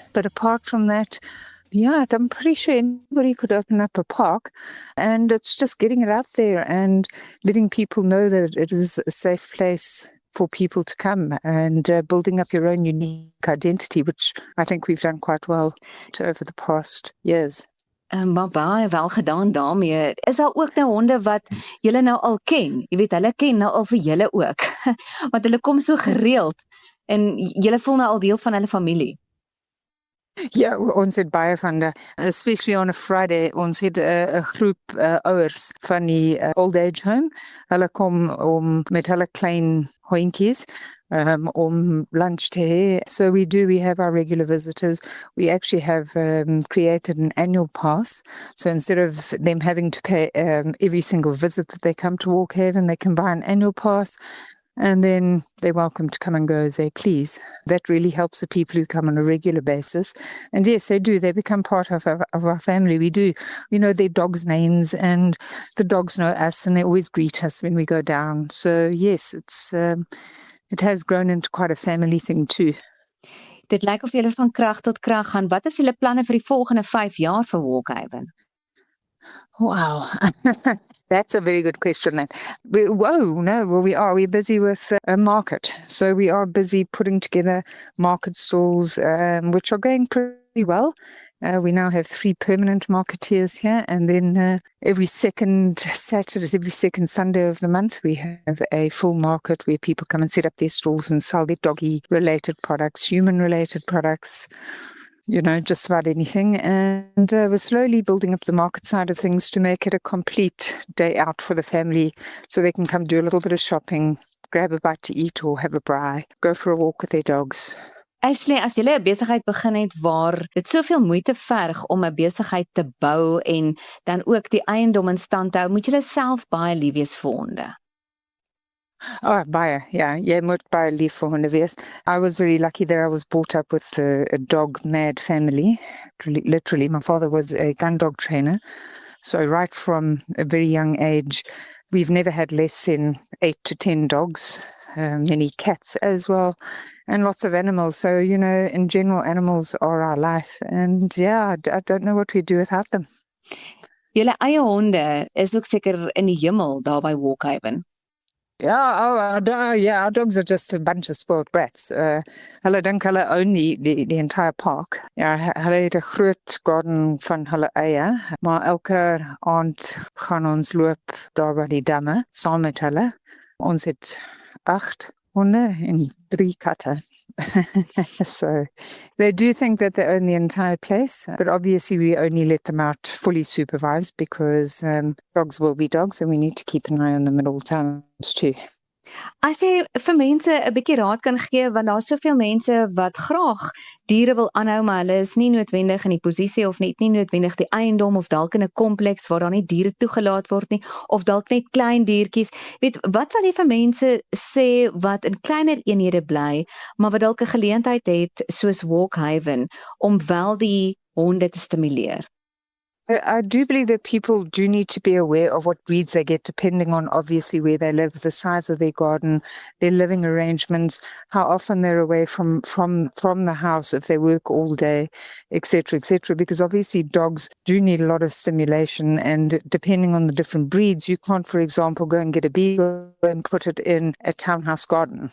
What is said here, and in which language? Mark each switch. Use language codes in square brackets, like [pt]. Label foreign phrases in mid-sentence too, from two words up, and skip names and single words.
[en] But apart from that, I'm pretty sure anybody could open up a park, and it's just getting it out there and letting people know that it is a safe place for people to come, and building up your own unique identity, which I think we've done quite well over the past years. [af] Maar baie wel gedaan daarmee. Is daar ook nou honde wat julle nou al ken? Jy weet, hulle ken nou al vir julle ook. Want hulle kom so gereeld en julle voel nou al deel van hulle familie. Ja, ons het baie van die, [en] especially on a Friday, [af] ons het 'n groep ouers van die [en] old age home. [af] Hulle kom om met hulle klein hondjies om lunch te hê. [en] So we have our regular visitors. We actually have created an annual pass. So instead of them having to pay every single visit that they come to Walkhaven, they can buy an annual pass. And then they're welcome to come and go as they please. That really helps the people who come on a regular basis. And yes, they do. They become part of our family. We do. We know their dogs' names, and the dogs know us, and they always greet us when we go down. So yes, it has grown into quite a family thing too. [af] Dit lyk of julle van krag tot krag gaan. Wat is julle planne vir die volgende 5 jaar vir Walkhaven? [en] Wow. That's a very good question then. We're busy with a market. So we are busy putting together market stalls, which are going pretty well. We now have 3 permanent marketeers here, and then every second Sunday of the month, we have a full market where people come and set up their stalls and sell their doggy-related products, human-related products, just about anything. And we're slowly building up the market side of things to make it a complete day out for the family, so they can come do a little bit of shopping, grab a bite to eat or have a braai, go for a walk with their dogs. [af] Ashley, as jy 'n besigheid begin het waar dit soveel moeite verg om 'n besigheid te bou en dan ook die eiendom in stand te hou, moet jy self baie lief wees vir honde. Oh, baie. Jy moet baie lief vir honde wees. [en] I was very lucky that I was brought up with a dog-mad family. Literally, my father was a gun dog trainer. So right from a very young age, we've never had less than 8 to 10 dogs, many cats as well, and lots of animals. So, in general, animals are our life. And I don't know what we'd do without them. [af] Julle eie honde is ook seker in die hemel daar by Walkhaven. [en] Our dogs are just a bunch of spoiled brats. [af] Hulle dink hulle [en] own the entire park. [af] Hulle het 'n groot garden van hulle eie, maar elke aand gaan ons loop daar by die damme saam met hulle. Ons het 8 honde en 3 katte. [en] So they do think that they own the entire place, but obviously we only let them out fully supervised because dogs will be dogs, and we need to keep an eye on them at all times too. [af] As jy vir mense 'n bietjie raad kan gee, want daar's soveel mense wat graag diere wil aanhou, maar hulle is nie noodwendig in die posisie of nie noodwendig die eiendom of dalk in 'n kompleks waar daar nie diere toegelaat word nie, of dalk net klein diertjies. Weet, wat sal jy vir mense sê wat in kleiner eenhede bly, maar wat dalk 'n geleentheid het soos Walkhaven om wel die honde te stimuleer? [en] I do believe that people do need to be aware of what breeds they get, depending on obviously where they live, the size of their garden, their living arrangements, how often they're away from the house, if they work all day, etc., etc. Because obviously dogs do need a lot of stimulation, and depending on the different breeds, you can't, for example, go and get a beagle and put it in a townhouse garden.